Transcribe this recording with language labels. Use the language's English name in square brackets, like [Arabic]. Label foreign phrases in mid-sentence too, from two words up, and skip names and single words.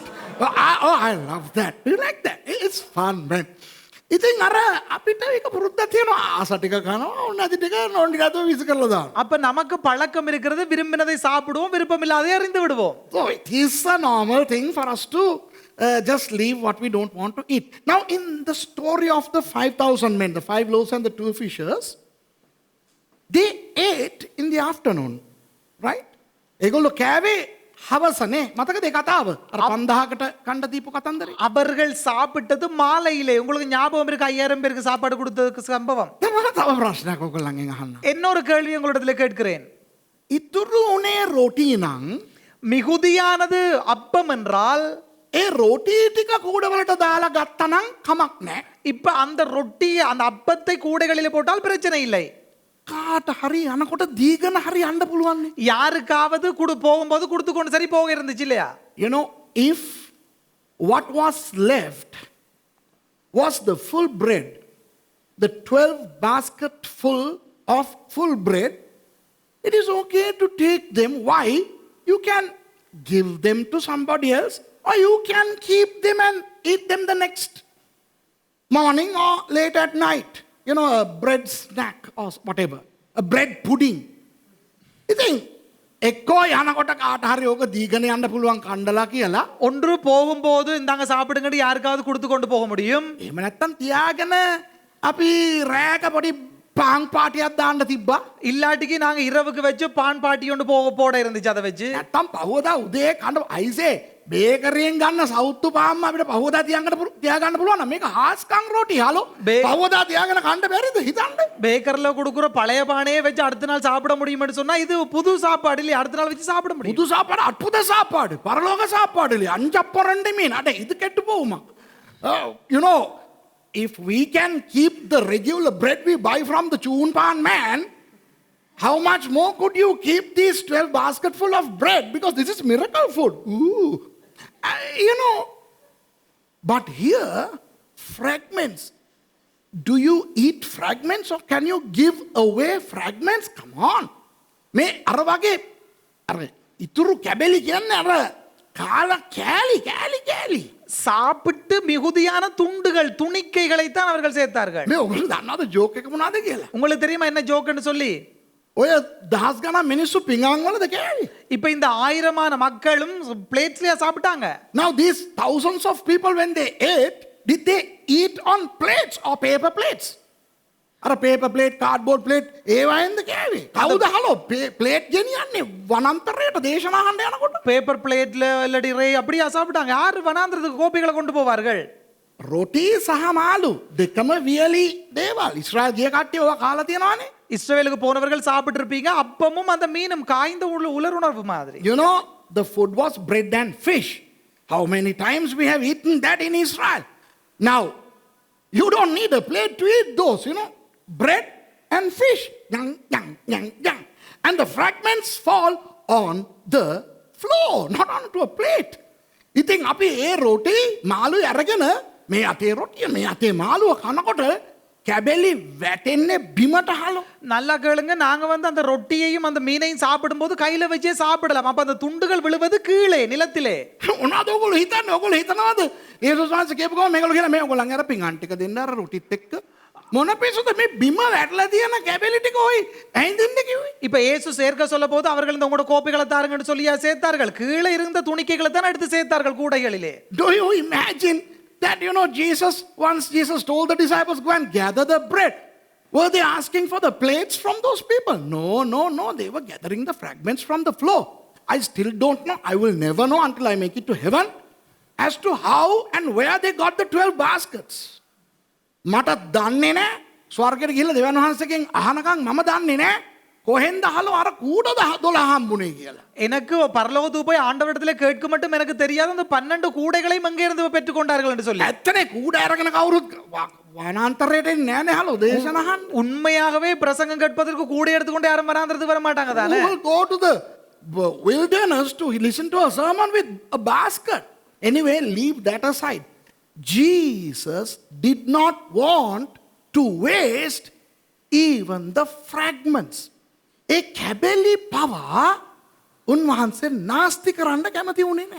[English] I love that. Do you like that? It's fun, man. [Sinhala] ඉතින් අර අපිට ඒක පුරුද්දක් තියෙනවා. ආස ටික කනවා, නැති ටික නෝන්ඩි නැතුව විසි කරලා දානවා. [Tamil] அப்ப நமக்கு பழக்கம் இருக்கிறது, விரும்பினதை சாப்பிடுவோம், விருப்பம் இல்லாததை அறிந்து விடுவோம். [English] So it is a normal thing for us to just leave what we don't want to eat. Now in the story of the 5,000 men, the 5 loaves and the 2 fishes, they ate in the afternoon, right? [Sinhala] ඒගොල්ලෝ කෑවේ හවසනේ. මතකද ඒ කතාව? අර 5000කට කණ්ඩ දීපු කතන්දරේ. [Tamil] அவர்கள் சாப்பிட்டது மாலையிலே. உங்களுக்கு ஞாபகம் இருக்கு 5000 பேருக்கு சாப்பாடு கொடுத்ததுக்கு சம்பவம்? [Sinhala] දැන් මම තව ප්‍රශ්නයක් ඔයගොල්ලන්ගෙන් අහන්න. [Tamil] இன்னொரு கேள்வி உங்களிடத்துல கேட்கிறேன். [Sinhala] ඉතුරු උනේ රොටි නම් [Tamil] மிகுதியானது அப்பம் என்றால், [Sinhala] ඒ රොටි ටික කූඩවලට දාලා ගත්තනම් කමක් නැහැ. [Tamil] இப்ப அந்த ரொட்டி அந்த அப்பத்தை கூடைகளிலே போட்டால் பிரச்சனை இல்லை. [Sinhala] කාට හරි යනකොට දීගෙන හරි යන්න පුළුවන් නේ. [Tamil] யாருக்காவது போகும்போது கொடுத்து கொண்டு சரி போக இருந்துச்சு இல்லையா? [English] If what was left was the full bread, the 12 basket full of full bread, it is okay to take them. Why? You can give them to somebody else, or you can keep them and eat them the next morning or late at night. A bread snack or whatever, a bread pudding. [Sinhala] ඉතින් එක්කෝ යනකොට කාට හරි ඕක දීගෙන යන්න පුළුවන් කණ්ඩලා කියලා. [Tamil] ஒன்று போகும்போது இந்தாங்க சாப்பிடுங்கன்னு யாருக்காவது கொடுத்து கொண்டு போக முடியும். [Sinhala] එහෙම නැත්තම් තියාගෙන අපි රෑක පොඩි පාන් පාටියක් දාන්න තිබ්බා. [Tamil] இல்லாட்டிக்கு நாங்க இரவுக்கு வச்சு பான் பாட்டி ஒன்று போட இருந்துச்சு, அதை வச்சு. [Sinhala] නැත්තම් පහවදා උදේ කන්න අයිසේ බේකරියෙන් ගන්න සවුත්තු පාන් අපිට පහවදා තියාගන්න පුළුවන් නම් මේක හාස්කම් රොටි හලෝ. පහවදා තියාගෙන කන්න බැරිද හිතන්න? [Tamil] பேக்கர்ல கொடுக்குற பழைய பானையே வச்சு அடுத்த நாள் சாப்பிட முடியும்னு சொன்னா இது புது சாப்பாடு இல்லையா? அடுத்த நாள் வச்சு சாப்பிட முடியும். புது சாப்பாடு, அற்புத சாப்பாடு, பரலோக சாப்பாடு இல்லையா? 5 மீன் அட இது கெட்டு போகுமா? [English] If we can keep the regular bread we buy from the chun pan man, how much more could you keep these 12 basket full of bread? Because this is miracle food. Ooh. But here, fragments. Do you eat fragments or can you give away fragments? Come on. [Sinhala] Me අර වගේ අර ඉතුරු කැබලි කියන්නේ අර කාලා කෑලි. [Tamil] சாப்பிட்டு மிகுதியான துண்டுகள், துணிக்கைகளை தான் அவர்கள் சேர்த்தார்கள். [Sinhala] මේ ඔයගොල්ලෝ දන්නවද ජෝක් එක මොනවද කියලා? [Tamil] உங்களுக்கு தெரியுமா என்ன ஜோக்குன்னு சொல்லி? [Sinhala] ඔය දහස් ගණන් මිනිස්සු පිඟාන් වලද කෑවේ? [Tamil] இப்ப இந்த 1000மான மக்களும் பிளேட்ஸ்லயா சாப்பிட்டாங்க. [English] Now these thousands of people when they ate, did they eat on plates or paper plates? [Sinhala] අර [English] paper plate, cardboard plate [Sinhala] ඒවයින්ද කෑවේ? කවුද හලෝ plate ගෙනියන්නේ වනාන්තරයට දේශනා අහන්න යනකොට? [English] paper plate [Tamil] இல்லடி ரே அப்படியா சாப்பிட்டாங்க? யார் வனாந்திரத்துக்கு கோபிகளை கொண்டு போவார்கள்? [Sinhala] රොටි සහ මාළු දෙකම වියලි දේවල්. ඉස්රායල් ගිය කට්ටිය ඔය කාලා තියෙනවානේ. [Tamil] இஸ்ரவேலுக்கு போனவர்கள் சாப்பிட்டு இருப்பீங்க. அப்பமும் அந்த மீனும் காய்ந்த உலருணர்வு மாதிரி. [English] The food was bread and fish. How many times we have eaten that in Israel? Now, you don't need a plate to eat those, bread and fish. Yang. And the fragments fall on the floor, not onto a plate. [Sinhala] ඉතින් අපි ඒ රොටි මාළු අරගෙන මේ අතේ රොටිය මේ අතේ මාළුව කනකොට කැබෙලි වැටෙන්නේ බිමට හලෝ. [Tamil] நல்லா கேளுங்க, நாங்க வந்து அந்த ரொட்டியையும் அந்த மீனையும் சாப்பிடும்போது கையில வச்சே சாப்பிடலாம். அப்ப அந்த துண்டுகள் விழுவது கீழே நிலத்திலே. [Sinhala] මොනවද ඔයගොල්ලෝ හිතන්නේ? ඔයගොල්ලෝ හිතනවාද යේසුස් වහන්සේ කියපු ගමන් මේගොල්ලෝ කියලා මේ ඔයගොල්ලන් අර පිඟාන් ටික දෙන්න අර රොටිත් එක්ක මොන පිසුද මේ බිම වැටලා තියෙන කැබෙලි ටික ඔයි ඇහිඳින්න කිව්වේ. [Tamil] இப்ப இயேசு சேர்க்க சொல்ல போது அவர்கள் இந்த உங்களோட கோப்பைகளை தாருங்கன்னு சொல்லியா சேர்த்தார்கள்? கீழே இருந்த துணிக்கைகளை தான் எடுத்து சேர்த்தார்கள் கூடைகளிலே. [English] Do you imagine that once Jesus told the disciples go and gather the bread, were they asking for the plates from those people? No, they were gathering the fragments from the floor. I still don't know, I will never know until I make it to heaven as to how and where they got the 12 baskets. [Sinhala] මට දන්නේ නැහැ. ස්වර්ගයට ගිහිල්ලා දෙවියන් වහන්සේගෙන් අහනකම් මම දන්නේ නැහැ කොහෙන්ද අහලා අර කූඩ 12 හම්බුනේ කියලා. [Tamil] எனக்கு பரலோகத்துக்கு போய் ஆண்டவரிடத்துல கேட்க மட்டும் எனக்கு தெரியாது அந்த 12 கூடைகளையும் அங்கே இருந்து பெற்றுக்கொண்டார்கள் என்று சொல்லி. [Sinhala] ඇත්තනේ කූඩ අරගෙන කවුරුත් වනාන්තරයට එන්නේ නැහැ නේ හලෝ දේශන අහන්න. [Tamil] உண்மையாகவே பிரசங்கம் கேட்பதற்கு கூடை எடுத்துக்கொண்டு யாரும் வராந்திரத்துக்கு வர மாட்டாங்க தானே. [English] Who will go to the wilderness to listen to a sermon with a basket? Anyway, leave that aside. Jesus did not want to waste even the fragments. [Sinhala] ඒ කැබලි පවා උන්වහන්සේ නාස්ති කරන්න කැමති වුණේ නැහැ.